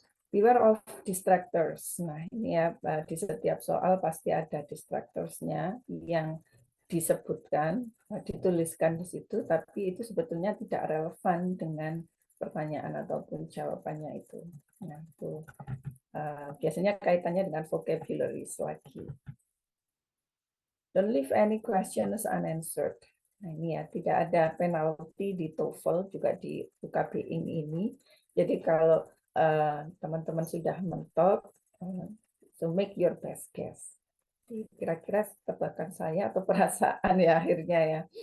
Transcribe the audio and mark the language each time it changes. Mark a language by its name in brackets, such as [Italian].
[English] Beware of distractors. [Indonesian] Nah, ini ya di setiap soal pasti ada distractors-nya yang disebutkan, dituliskan di situ, tapi itu sebetulnya tidak relevan dengan pertanyaan ataupun jawabannya itu. Nah, itu biasanya kaitannya dengan vocabularies lagi. [English] Don't leave any questions unanswered. [Indonesian] Nah, ini ya, tidak ada penalti di TOEFL, juga di UKBing ini. Jadi kalau teman-teman sudah mentok, [English] so make your best guess. [Indonesian] Kira-kira tebakan saya atau perasaan ya akhirnya ya.